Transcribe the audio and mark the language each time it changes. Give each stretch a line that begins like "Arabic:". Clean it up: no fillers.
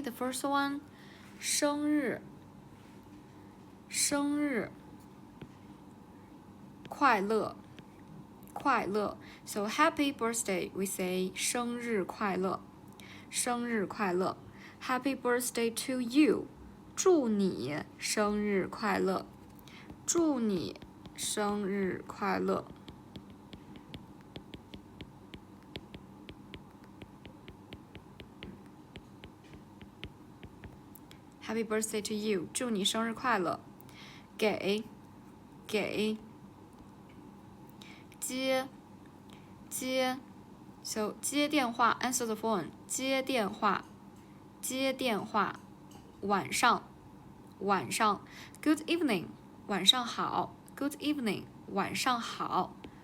English: The first one,
Chinese: 生日，生日，快乐，快乐。
English: So happy birthday, we say
Chinese: 生日快乐，生日快乐。
English: Happy birthday to you,
Chinese: 祝你生日快乐，祝你生日快乐。
English: Happy birthday to you,
Chinese: 祝你生日快乐。给，接，So 接电话
English: answer the phone,
Chinese: 接电话，晚上。
English: Good evening,
Chinese: 晚上好。
English: Good evening, 晚上好。